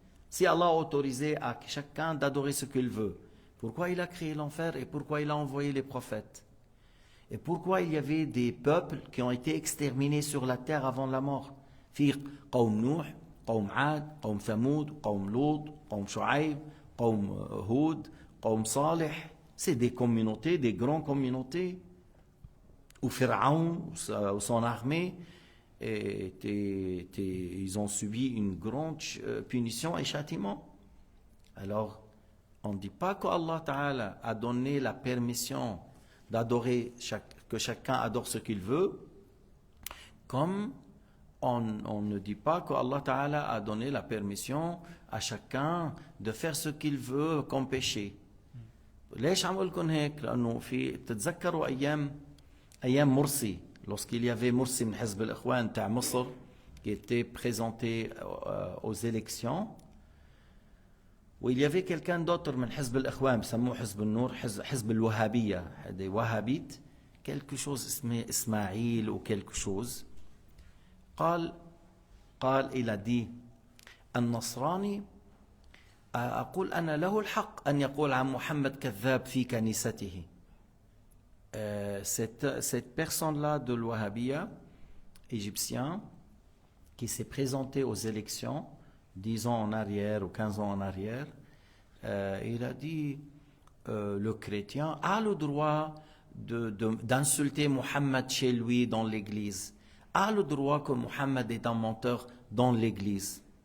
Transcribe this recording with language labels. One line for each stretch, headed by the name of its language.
French: Si Allah a autorisé à chacun d'adorer ce qu'il veut, pourquoi il a créé l'enfer et pourquoi il a envoyé les prophètes? Et pourquoi il y avait des peuples qui ont été exterminés sur la terre avant la mort?
Arabic: في قوم نوح، قوم عاد، قوم ثمود، قوم لوط، قوم شعيب، قوم هود، قوم صالح.
French: C'est des communautés, des grandes communautés. Ou Pharaon ou son armée, ils ont subi une grande punition et châtiment. Alors, on ne dit pas qu'Allah Ta'ala a donné la permission d'adorer, que chacun adore ce qu'il veut, comme on ne dit pas qu'Allah Ta'ala a donné la permission à chacun de faire ce qu'il veut comme péché.
Arabic: ليش عم أقول لكم هيك؟ لأنه تتذكروا أيام مرسي,
French: lorsqu'il y avait Morsi
Arabic: من حزب الإخوان تاع مصر
French: qui était présenté aux élections, où il y avait quelqu'un d'autre
Arabic: من حزب الإخوان بسموه حزب النور, حزب الوهابية,
French: des wahhabites, quelque chose
Arabic: اسمه إسماعيل
French: ou quelque chose.
Arabic: قال
French: il a dit
Arabic: النصراني أقول أنا له الحق أن يقول عن محمد كذاب في كنيسته.
French: Cette personne-là de l'Wahhabiyya égyptien qui s'est présenté aux élections 10 ans en arrière ou 15 ans en arrière, il a dit le chrétien a le droit d'insulter Mohammed chez lui dans l'église, a le droit que Mohammed est un menteur dans l'église.